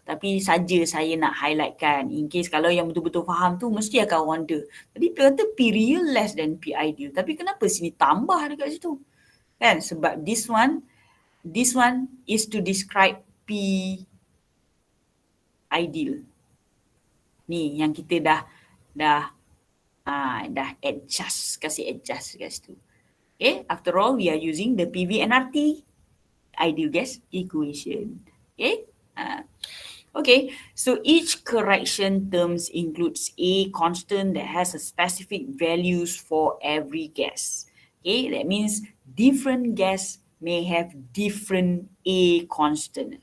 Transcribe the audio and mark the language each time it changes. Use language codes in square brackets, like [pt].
[ms] Tapi saja saya nak highlightkan, in case kalau yang betul-betul faham tu, mesti akan wonder. Tadi dia kata P real less than P ideal, tapi kenapa sini tambah dekat situ? Kan, sebab [en] this one is to describe P ideal. [ms] Ni yang kita dah kasih adjust kat situ. [en] Okay, after all we are using the PV and RT ideal gas equation. Okay, okay, so each correction terms includes a constant that has a specific values for every gas. Okay, that means different gas may have different A constant.